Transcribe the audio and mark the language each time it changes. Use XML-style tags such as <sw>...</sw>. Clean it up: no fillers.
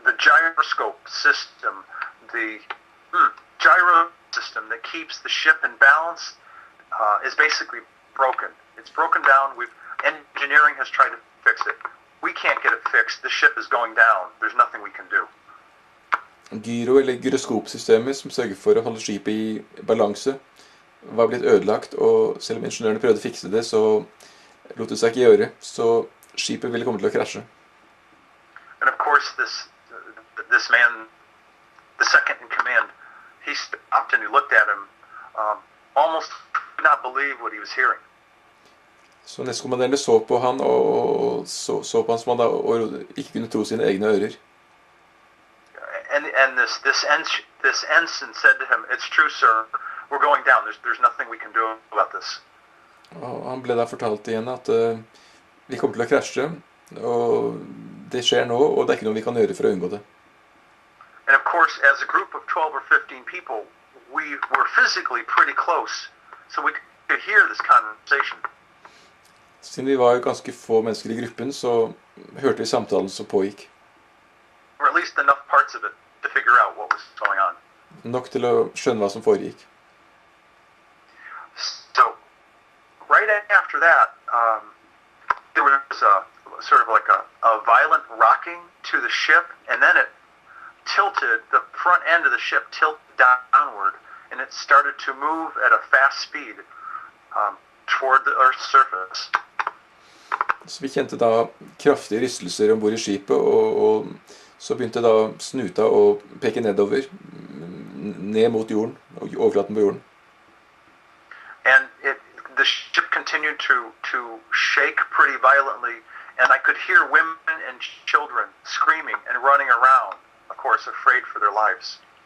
<en>The gyroscope system, the gyro system that keeps the ship in balance is basically broken. It's broken down. Engineering has tried to fix it. We can't get it fixed. The ship is going down. There's nothing we can do.</en> <no>Gyro- eller gyroskopsystemet som sørger for å holde skipet i balanse var blitt ødelagt, og selv om ingeniørene prøvde å fikse det, så lot det seg ikke gjøre, så skipet ville komme til å krasje.</no> <en>And of course this man, the second in command, he stopped and he looked at him, almost could not believe what he was hearing.</en> <no>Så nestkommanderende så på han, og så på han som han da ikke kunne tro sine egne ører.</no> <en>And this ensign said to him, "It's true, sir. We're going down. There's nothing we can do about this."</en> <no>Og han ble da fortalt igjen at vi kommer til å krasje, og det skjer nå, og det ikke noe vi kan gjøre for å unngå det.</no> <en>And of course, as a group of 12 or 15 people, we were physically pretty close, so could hear this conversation.</en> <no>Siden vi var ganske få mennesker i gruppen, så hørte vi samtalen som pågikk.</no> <en>Or at least enough parts of it to figure out what was going on.</en> <no>Nok til å skjønne hva som foregikk.</no> <en>So, right after that, there was a sort of like a violent rocking to the ship, and then it tilted, the front end of the ship tilted downward, and it started to move at a fast speed toward the Earth's surface.</en> <no>Så vi kjente da kraftige rystelser ombord i skipet, og så begynte da snuta å peke nedover, ned mot jorden, og overflaten på jorden.</no> <en>And the ship continued to shake pretty violently, and I could hear women and children screaming and running around, of course, afraid for their lives.</en>